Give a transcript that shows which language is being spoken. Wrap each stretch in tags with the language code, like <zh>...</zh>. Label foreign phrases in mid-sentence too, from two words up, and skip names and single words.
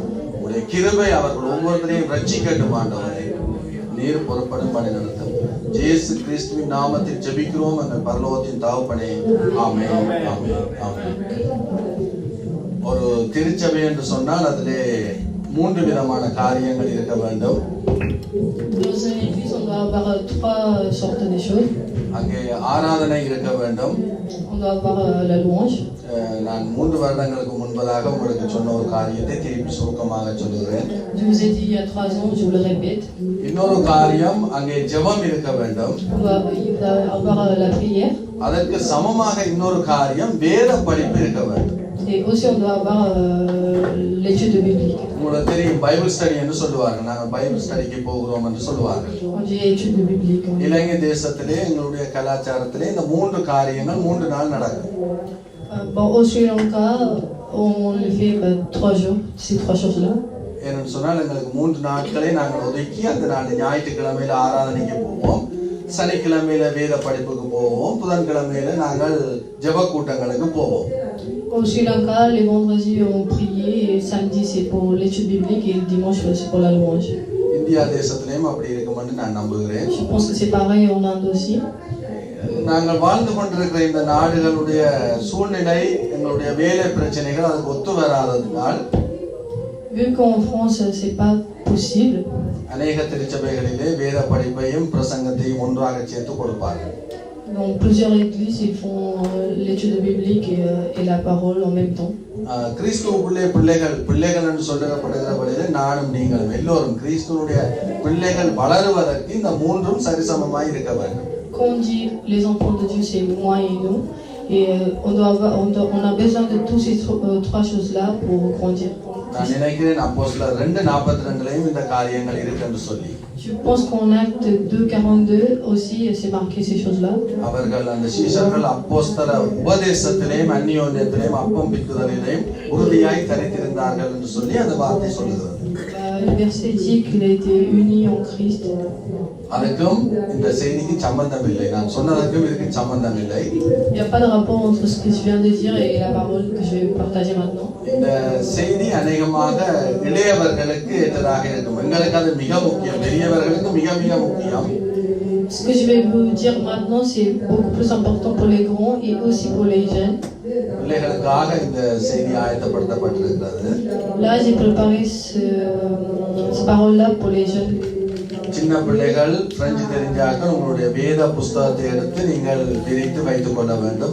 <ta>உங்களுடைய கிருபை அவர்கள் ஒவ்வொருத்தரையும் ரட்சிக்கட்டும். ஆண்டவரே, நீர் பொறுப்படும் பணி நடத்தும். இயேசு கிறிஸ்துவின் நாமத்தில் ஜெபிக்கிறோம் எங்கள் பரலோகத்தின் தகப்பனே. ஆமென், ஆமென், ஆமென். ஒரு திருச்சபை என்று சொன்னால் அதிலே 3 விதமான காரியங்கள் இருக்க வேண்டும்.</ta> <fr>Dans une église, on doit avoir 3 sortes de choses.</fr> <ta>அங்கே ஆராதனை இருக்க வேண்டும்.</ta> <fr>On doit avoir la louange.</fr> <ta>நான் 3 வருடங்களுக்கு முன்பதாக உங்களுக்கு சொன்ன ஒரு காரியத்தை திருப்பி சுருக்கமாக சொல்லுகிறேன்.</ta> <fr>Je vous ai dit il y a 3 ans, je vous le répète.</fr> <ta>இன்னொரு காரியம், அங்கே ஜெபம் இருக்க வேண்டும்.</ta> <fr>Il va avoir la prière.</fr> <ta>அதற்கு சமமாக இன்னொரு காரியம் வேத படிப்பு இருக்க வேண்டும்.</ta> <fr>Et aussi on doit avoir l'étude biblique.</fr> <ta>உங்களுக்கு தெரியும்,</ta> <en>Bible study</en> <ta>என்று சொல்லுவார்கள். நாங்கள் பைபிள் ஸ்டடிக்கு போகிறோம் என்று சொல்லுவார்கள்.</ta> <fr>On dit étude biblique.</fr> <ta>இலங்கை தேசத்திலே எங்களுடைய கலாச்சாரத்திலே இந்த 3 காரியங்கள் 3 நாள் நடக்கும்.</ta> <fr>Bon, au Sri Lanka, on le fait 3 jours, ces 3 choses-là.</fr> <ta>ஏன்னு சொன்னால் எங்களுக்கு 3 நாட்களை நாங்கள் ஒதுக்கி அந்த நாள் ஞாயிற்றுக்கிழமையில ஆராதனைக்கு போவோம், சனிக்கிழமையில வேத படிப்புக்கு போவோம், புதன்கிழமையில நாங்கள் ஜெப கூட்டங்களுக்கு போவோம்.</ta> <fr>Au Sri Lanka, les vendredis on priait, et samedi c'est pour l'étude biblique et le dimanche c'est pour la louange.</fr> <ta>இந்தியா தேசத்திலேயும் அப்படி இருக்குமென்று நான் நம்புகிறேன்.</ta> <fr>Je pense que c'est pareil en Inde aussi.</fr> <ta>நாங்கள் வாழ்ந்து கொண்டிருக்கிற இந்த நாடுகளுடைய சூழ்நிலை, எங்களுடைய வேலை பிரச்சனைகள் அதுக்கு ஒத்து வராததினால்</ta> <fr>Vu qu'en France c'est pas possible,</fr> <ta>அநேக திருச்சபைகளிலே வேத படிப்பையும் பிரசங்கத்தையும் ஒன்றாக சேர்த்து கொடுப்பார்கள்.</ta> <fr>dans plusieurs églises ils font l'étude biblique et la parole en même temps.</fr> <ta>கிறிஸ்துவுக்குள்ளே பிள்ளைகள் என்று சொல்லப்படுகிற வழியிலே நானும் நீங்களும் எல்லோரும் கிறிஸ்துவுடைய பிள்ளைகள் வளருவதற்கு இந்த 3ம் சரிசமமாய் இருக்க வேண்டும்.</ta> <fr>Quand on dit les enfants de Dieu c'est moi et nous, et on a besoin de tous ces 3 choses-là pour grandir.</fr> <ta>நான் நினைக்கிறேன் அப்போஸ்தலர் 2:42லையும் இந்த காரியங்கள் இருக்கு என்று சொல்லி.</ta> <fr>Je pense qu'en Acte 2:42 aussi c'est marqué ces choses-là.</fr> <ta>அவர்கள் அந்த சீஷர்கள் அப்போஸ்தல உபதேசத்திலேயும் அந்நியோன்யத்திலேயும் அப்பம் பிக்குதலிலேயும் உறுதியாய் தரித்திருந்தார்கள் என்று சொல்லி அந்த வார்த்தை சொல்லுகிறது.</ta> <fr>Le verset dit qu'il a été uni en Christ.</fr> <ta>அதுக்கும் இந்த செய்திக்கு சம்பந்தம் இல்லை. நான் சொன்னதற்கும் இதுக்கு சம்பந்தம் இல்லை.</ta> <fr>Il n'y a pas de rapport entre ce que je viens de dire et la parole que je vais partager maintenant.</fr> <ta>இந்த செய்தி அநேகமாக இளையவர்களுக்கு ஏற்றதாக இருக்கும். எங்களுக்கு அது மிக முக்கியம், பெரியவர்களுக்கு மிக மிக முக்கியம்.</ta> <fr>Ce que je vais vous dire maintenant c'est beaucoup plus important pour les grands et aussi pour les jeunes.</fr> <ta>பிள்ளைகளுக்காக இந்த செய்தி ஆயத்தப்படுத்தப்பட்டிருக்கிறது.</ta> <fr>Là j'ai préparé cette parole-là pour les jeunes.</fr> <ta>சின்ன பிள்ளைகள் பிரெஞ்சு தெரிஞ்சாக்கள் உங்களுடைய வேத புஸ்தகத்தை எடுத்து நீங்கள் பிரித்து வைத்துக் கொள்ள வேண்டும்.</ta>